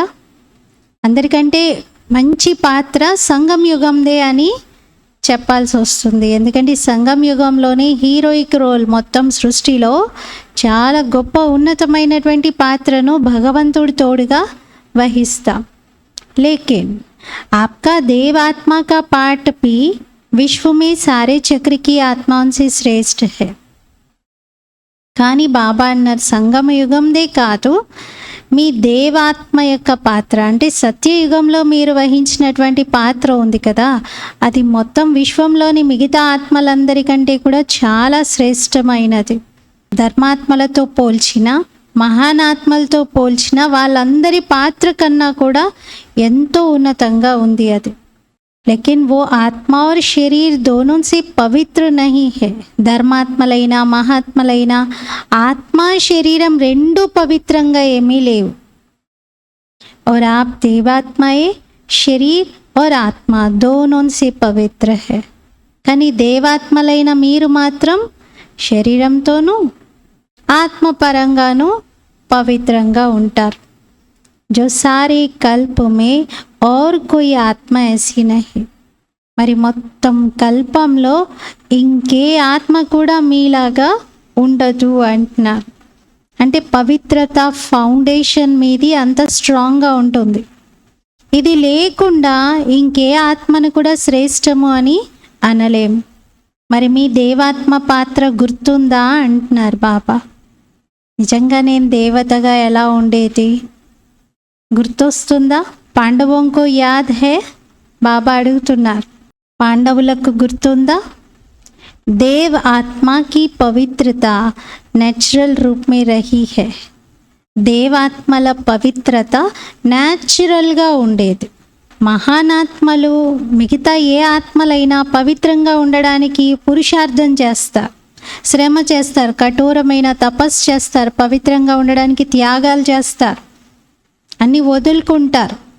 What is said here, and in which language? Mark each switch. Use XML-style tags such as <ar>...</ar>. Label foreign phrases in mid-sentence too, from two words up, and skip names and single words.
<te>అందరికంటే మంచి పాత్ర సంగం యుగందే అని చెప్పాల్సి వస్తుంది. ఎందుకంటే ఈ సంగం యుగంలోనే</te> <en>heroic role</en> <te>మొత్తం సృష్టిలో చాలా గొప్ప ఉన్నతమైనటువంటి పాత్రను భగవంతుడి తోడుగా వహిస్తాం.</te> <hi>లేకిన్ आपका देव आत्मा का पाठ भी विश्व में सारे चक्र की आत्माओं से श्रेष्ठ है.</hi> <te>కానీ బాబా అన్నారు సంగమ యుగందే కాదు, మీ దేవాత్మ యొక్క పాత్ర అంటే సత్యయుగంలో మీరు వహించినటువంటి పాత్ర ఉంది కదా, అది మొత్తం విశ్వంలోని మిగతా ఆత్మలందరికంటే కూడా చాలా శ్రేష్టమైనది. ధర్మాత్మలతో పోల్చిన, మహానాత్మలతో పోల్చిన వాళ్ళందరి పాత్ర కన్నా కూడా ఎంతో ఉన్నతంగా ఉంది అది.</te> <hi>लेकिन वो आत्मा और शरीर दोनों से पवित्र नहीं है.</hi> <te>ధర్మాత్మలైనా మహాత్మలైనా ఆత్మ శరీరం రెండు పవిత్రంగా ఏమీ లేవు.</te> <hi>और आप देवात्माए शरीर और आत्मा दोनों से पवित्र है.</hi> <te>కానీ దేవాత్మలైన మీరు మాత్రం శరీరంతోనూ ఆత్మపరంగానూ పవిత్రంగా ఉంటారు.</te> <hi>जो सारे कल्प में और कोई ఆత్మ ऐसी नहीं.</hi> <te>మరి మొత్తం కల్పంలో ఇంకే ఆత్మ కూడా మీలాగా ఉండదు అంటున్నారు. అంటే పవిత్రత ఫౌండేషన్ మీది అంత స్ట్రాంగ్గా ఉంటుంది. ఇది లేకుండా ఇంకే ఆత్మను కూడా శ్రేష్టము అని అనలేము. మరి మీ దేవాత్మ పాత్ర గుర్తుందా అంటున్నారు బాబా. నిజంగా నేను దేవతగా ఎలా ఉండేది గుర్తొస్తుందా?</te> <hi>पाण्डवों को याद है,</hi> <te>బాబా అడుగుతున్నారు. పాండవులకు గుర్తుందా?</te> <hi>देव आत्मा की पवित्रता नेचुरल रूप में रही है.</hi> <te>దేవాత్మల పవిత్రత న్యాచురల్గా ఉండేది. మహానాత్మలు మిగతా ఏ ఆత్మలైనా పవిత్రంగా ఉండడానికి పురుషార్థం చేస్తారు, శ్రమ చేస్తారు, కఠోరమైన తపస్సు చేస్తారు, పవిత్రంగా ఉండడానికి త్యాగాలు చేస్తారు, అన్నీ వదులుకుంటారు.</te>